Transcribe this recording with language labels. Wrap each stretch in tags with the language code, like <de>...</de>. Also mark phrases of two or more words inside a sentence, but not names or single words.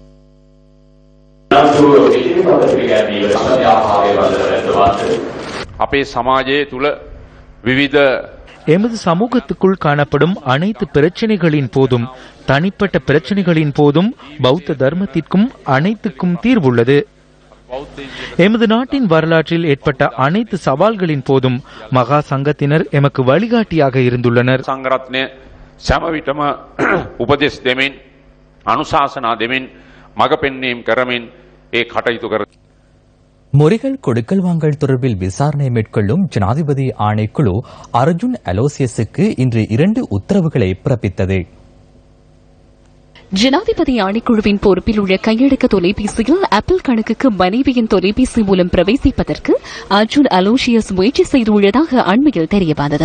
<ta>எமது சமூகத்துக்குள் காணப்படும் அனைத்து பிரச்சனைகளின் போதும் தனிப்பட்ட பிரச்சனைகளின் போதும் பௌத்த தர்மத்திற்கும் அனைத்துக்கும் தீர்வுள்ளது. எமது நாட்டின் வரலாற்றில் ஏற்பட்ட அனைத்து சவால்களின் போதும் மகா சங்கத்தினர் எமக்கு வழிகாட்டியாக இருந்துள்ளனர்.</ta> <si>සමවිටම උපදෙස් දෙමින් අනුශාසනා දෙමින් මග පෙන්වීම කරමින් ඒ කටයුතු කර.</si> <ta>முறிகள் கொடுக்கல் வாங்கல் தொடர்பில் விசாரணை மேற்கொள்ளும் ஜனாதிபதி ஆணைக்குழு அர்ஜுன் அலோசியஸுக்கு இன்று 2 உத்தரவுகளை பிறப்பித்தது. ஜனாதிபதி ஆணைக்குழுவின் பொறுப்பில் உள்ள கையடக்க தொலைபேசியில் ஆப்பிள் கணக்குக்கு மனைவியின் தொலைபேசி மூலம் பிரவேசிப்பதற்கு அர்ஜுன் அலோசியஸ் முயற்சி செய்துள்ளதாக அண்மையில் தெரியவந்தது.</ta>